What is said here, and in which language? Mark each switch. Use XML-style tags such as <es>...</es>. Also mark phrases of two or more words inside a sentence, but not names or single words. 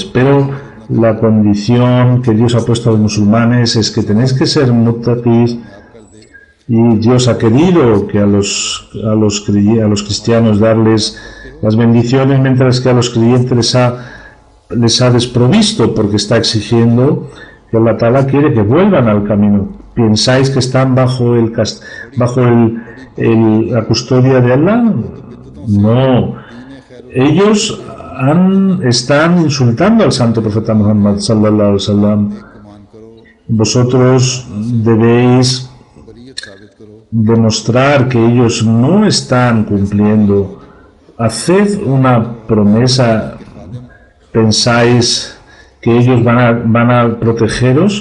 <es>Pero la condición que Dios ha puesto a los musulmanes es que tenéis que ser muttaqis, y Dios ha querido que a los cristianos darles las bendiciones, mientras que a los creyentes les ha desprovisto, porque está exigiendo que</es> <ar>الله تعالى</ar> <es>quiere que vuelvan al camino. ¿Pensáis que están bajo la custodia de Allah? No. Ellos están insultando al santo profeta Muhammad</es> <ar>صلى الله عليه وسلم.</ar> <es>Vosotros debéis demostrar que ellos no están cumpliendo. Haced una promesa. ¿Pensáis que ellos van a protegeros?</es>